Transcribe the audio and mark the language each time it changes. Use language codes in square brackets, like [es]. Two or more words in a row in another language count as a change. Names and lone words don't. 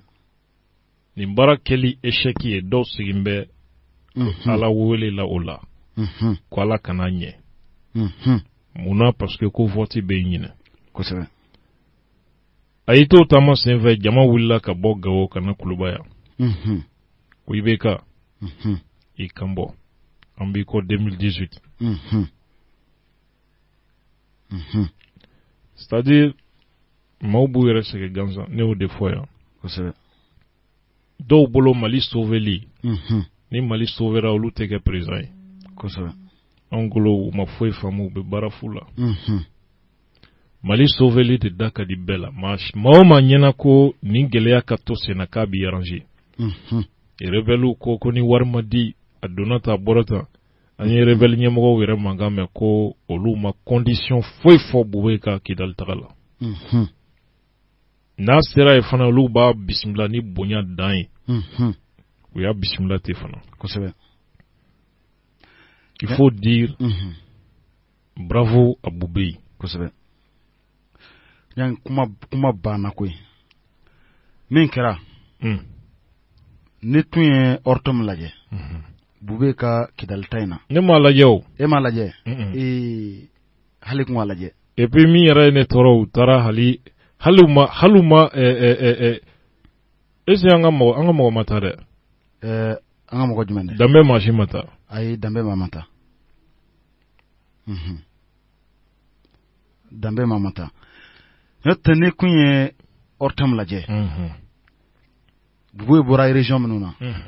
[bm] nin baara kɛli échec ye dɔw sigin bɛ Ala wele la o la ko Ala kana ɲɛ munna [fr] parce que [bm] ko vote bɛ ɲinɛ kosɛbɛ a y'i to taama senfɛ jama wulila ka bɔ Gawo ka na Kulubaya ko IBK i kan bɔ an b'i ko 2018 c'est-à-dire maaw b'u yɛrɛ sɛgɛn gansan ne y'o de fɔ yan kosɛbɛ dɔw bolo Mali sauveli ni Mali sauvera olu tɛ kɛ président ye kosɛbɛ an bolo u ma foyi faamu u bɛ baara fu la Mali sauveli de da ka di bɛɛ la maa o maa ɲɛna ko nin gɛlɛya ka to senna k'a bi arranger rebelle ko ni wari ma di a donna ta a bɔra ta an ye rebelle ɲɛmɔgɔw yɛrɛ mankan mɛn ko olu ma condition foyi fɔ Bube ka Kidali taga la n'a sera ye fana olu b'a bisimila ni bonya dan ye u y'a bisimila ten fana kosɛbɛ [fr] il faut dire bravo à Bube [bm] kosɛbɛ yan kuma banna koyi min kɛra ne tun ye Ortom lajɛ Bube ka Kidali ta in na ne m'a lajɛ o e m'a lajɛ hali kun m'a lajɛ [fr] et puis [bm] min yɛrɛ ye ne tɔɔrɔ u taara hali ma [fr] est-ce que [bm] an ka mɔgɔ ma taa dɛ an ka mɔgɔ jumɛn dɛ Danbe Mansi ma taa ayi Danbe ma taa Danbe ma taa n'o tɛ ne kun ye Ortom lajɛ Bube bɔra région minnu na